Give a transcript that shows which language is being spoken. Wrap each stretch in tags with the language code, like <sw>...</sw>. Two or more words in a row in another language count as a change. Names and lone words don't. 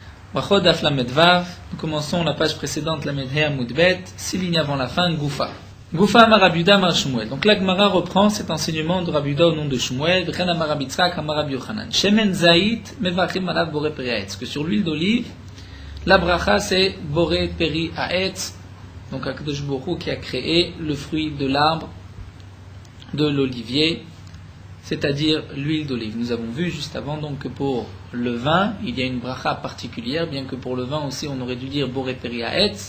<he>ברכות דף למד וו.</he> <fr>Nous commençons la page précédente,</fr> <he>למד הא עמוד בית, 6</he> <fr>lignes avant la fin,</fr> <he>Goufa. גופא אמר רבי יהודה אמר שמואל.</he> <fr>Donc la Gemara reprend cet enseignement de Rabbi Yuda au nom de Shmuel.</fr> <he>וכן אמר רבי יצחק אמר רבי יוחנן. שמן זית מברכים עליו בורא פרי העץ.</he> <fr>Que sur l'huile d'olive, la bracha c'est</fr> <he>בורא פרי העץ.</he> <fr>Donc</fr> <he>הקדוש ברוך הוא</he> <fr>qui a créé le fruit de l'arbre de l'olivier, c'est-à-dire l'huile d'olive. Nous avons vu juste avant donc que pour le vin, il y a une bracha particulière, bien que pour le vin aussi on aurait dû dire</fr> <he>בורא פרי העץ.</he>